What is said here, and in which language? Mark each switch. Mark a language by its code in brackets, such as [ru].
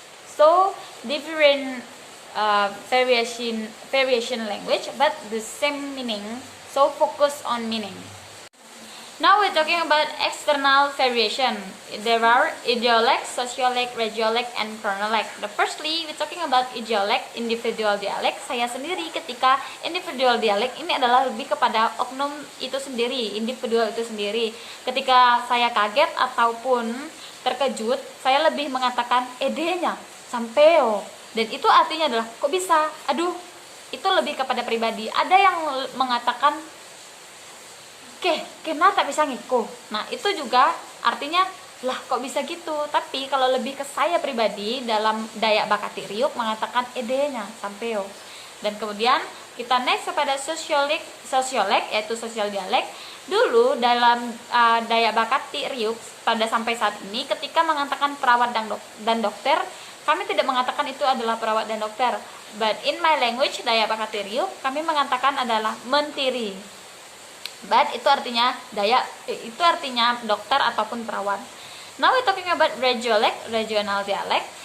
[en] So different variation language but the same meaning, so focus on meaning. Now we're talking about external variation. There are idiolect, sociolect, regiolect, and chronolect. Firstly, we're talking about idiolect, individual dialect. [id] Saya sendiri ketika individual dialect ini adalah lebih kepada oknum itu sendiri, individual itu sendiri. Ketika saya kaget ataupun terkejut, saya lebih mengatakan edenya, sampeo. Dan itu artinya adalah kok bisa, aduh, itu lebih kepada pribadi. Ada yang mengatakan kena tak bisa ngiko. Nah itu juga artinya lah kok bisa gitu. Tapi kalau lebih ke saya pribadi dalam Dayak Bakati Riuk mengatakan edenya sampeo. Dan kemudian kita next kepada sosiolek yaitu sosial dialek. Dulu dalam Dayak Bakati Riuk pada sampai saat ini ketika mengatakan perawat dan dokter, kami tidak mengatakan itu adalah perawat dan dokter. [en] But in my language [id] Dayak Bakati Riuk kami mengatakan adalah mentiri. But itu artinya itu artinya dokter ataupun perawat. [en] Now we're talking about regiolect, regional dialect.